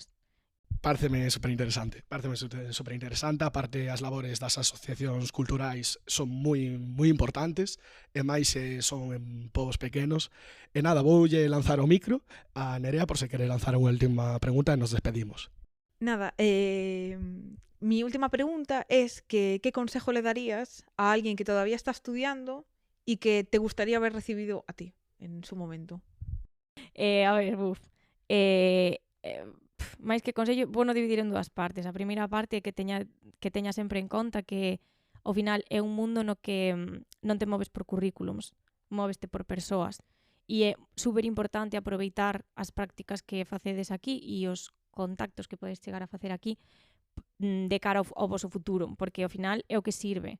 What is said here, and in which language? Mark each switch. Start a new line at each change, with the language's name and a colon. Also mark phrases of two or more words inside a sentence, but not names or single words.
Galician: Pareceme superinteresante. Aparte, as labores das asociacións culturais son moi importantes, e máis son en povos pequenos. E nada, voulle lanzar o micro a Nerea por se quere lanzar unha última pregunta e nos despedimos.
Spanish: Nada, mi última pregunta es que ¿qué consejo le darías a alguien que todavía está estudiando y que te gustaría haber recibido a ti en su momento?
Galician: A ver, máis que consello, vou no dividir en 2 partes. A primeira parte é que teña sempre en conta que ao final é un mundo no que non te moves por currículums, móveste por persoas. E é super importante aproveitar as prácticas que facedes aquí e os contactos que podes chegar a facer aquí de cara ao voso futuro, porque ao final é o que sirve.